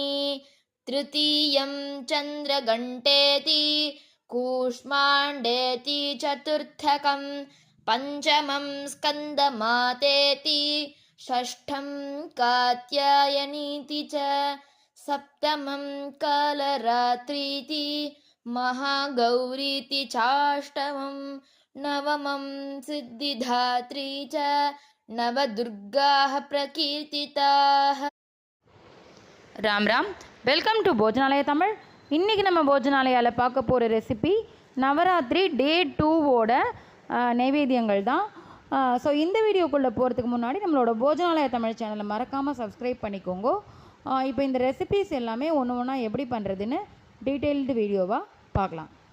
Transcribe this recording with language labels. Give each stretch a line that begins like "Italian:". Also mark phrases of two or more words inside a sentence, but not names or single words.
Sanskrit: तृतीयं चन्द्रघण्टेति कूष्माण्डेति चतुर्थकं पञ्चमं स्कन्दमातेति षष्ठं कात्यायनीति च सप्तमं कालरात्रीति महागौरीति चाष्टमं नवमं सिद्धिदात्री च नवदुर्गाः प्रकीर्तिताः.
Tamil: ராம் ராம்.
English: welcome to போஜனாலயா தமிழ்.
Tamil: இன்றைக்கி நம்ம போஜனாலயாவில் பார்க்க போகிற ரெசிபி நவராத்திரி டே 2வோட நைவேத்தியங்கள் தான். ஸோ இந்த வீடியோக்குள்ளே போகிறதுக்கு முன்னாடி நம்மளோட போஜனாலயா தமிழ் சேனலை மறக்காமல் சப்ஸ்கிரைப் பண்ணிக்கோங்க. இப்போ இந்த ரெசிபிஸ் எல்லாமே ஒன்று ஒன்றா எப்படி பண்ணுறதுன்னு டீட்டெயில்டு வீடியோவாக பார்க்கலாம்.